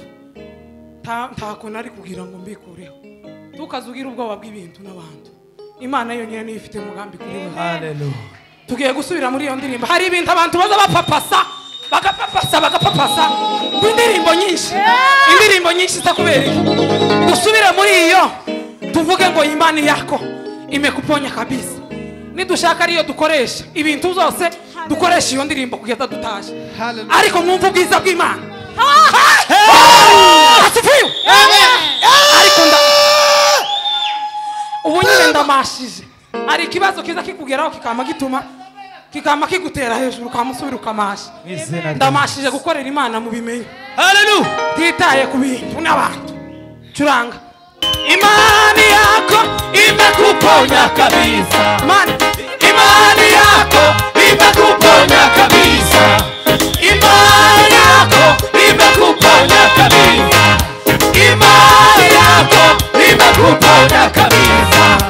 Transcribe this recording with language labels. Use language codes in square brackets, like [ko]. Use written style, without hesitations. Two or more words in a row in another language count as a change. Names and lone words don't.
[rw] Ntako nari kugira ngo mbikureho. Tukazugira ubwoba bw'ibintu n'abantu. Imana yonyine niyo ifite umugambi kuri we. Haleluya. Tugiye gusubira muri iyo ndirimbo. Hari ibintu abantu baza bapapasa bagapapasa indirimbo nyinshi zakubera. Dusubire muri iyo tuvuge ngo [sw] imani yako imekuponya kabisa. [rw] Nidushaka ariyo dukoresha ibintu zose dukoresha iyo ndirimbo kugeza dutaje. Ariko mwumva ubwiza bw'Imana. Asifiwe. Ariko ubu nyine ndamashije. Ari ikibazo kiza kikugeraho kikama kigutera hejuru kamusubira ukamasha. Ndamashije gukorera Imana mu bimenye. Haleluya. Titaye ku bintu n'abantu. Curanga. [sw] Imani yako imekuponya kabisa. Imani yako imekuponya kabisa. Imani yako imekuponya kabisa. Imani yako imekuponya kabisa.